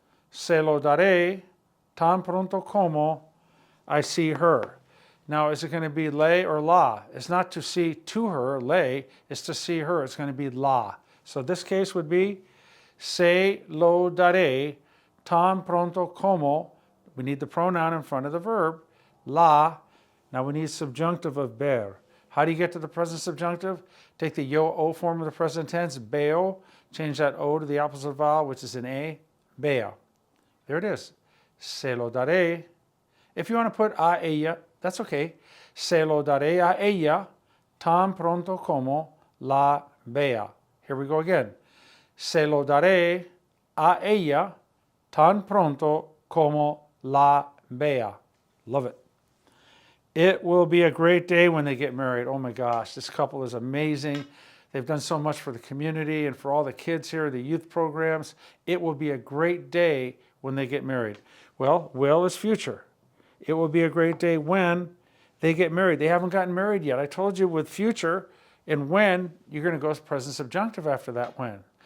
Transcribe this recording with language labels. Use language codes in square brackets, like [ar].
[es] Se lo daré tan pronto como [en] I see her. Now, is it going to be le or la? It's not to see to her, le. It's to see her. It's going to be la. So this case would be [es] se lo daré tan pronto como. [en] We need the pronoun in front of the verb. La. Now we need subjunctive of ver. How do you get to the present subjunctive? Take the yo-o form of the present tense, beo. Change that o to the opposite vowel, which is an a, bea. There it is. [es] Se lo daré. [en] If you want to put [es] a ella, [en] that's okay. [es] Se lo daré a ella tan pronto como la vea. [en] Here we go again. [es] Se lo daré a ella tan pronto como la vea. [en] Love it. It will be a great day when they get married. Oh my gosh, this couple is amazing. They've done so much for the community and for all the kids here, the youth programs. It will be a great day when they get married. Well, will is future. It will be a great day when they get married. They haven't gotten married yet. I told you with future and when, you're going to go present subjunctive after that when.